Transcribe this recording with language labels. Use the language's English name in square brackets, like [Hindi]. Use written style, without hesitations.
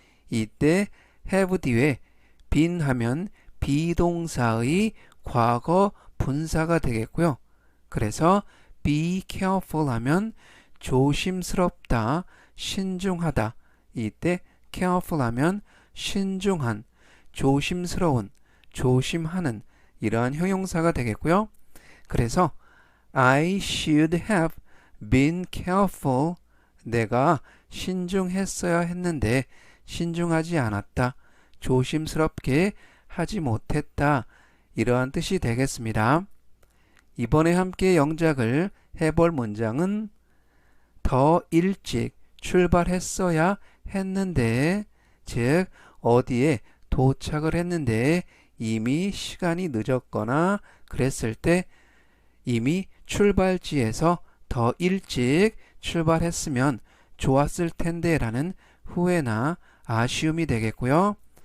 [Korean] 이때 have 뒤에 been 하면 비동사의 과거 분사가 되겠고요. 그래서 [English] be careful [Korean] 하면 조심스럽다, 신중하다. 이때 careful 하면 신중한, 조심스러운, 조심하는 이러한 형용사가 되겠고요. 그래서 [English] I should have been careful. [Korean] 내가 신중했어야 했는데 신중하지 않았다. 조심스럽게 하지 못했다. 이러한 뜻이 되겠습니다. 이번에 함께 영작을 해볼 문장은 더 일찍 출발했어야 했는데, 즉 어디에 도착을 했는데 이미 시간이 늦었거나 그랬을 때 이미 출발지에서 더 일찍 출발했으면 좋았을 텐데 라는 후회나 아쉬움이 되겠고요.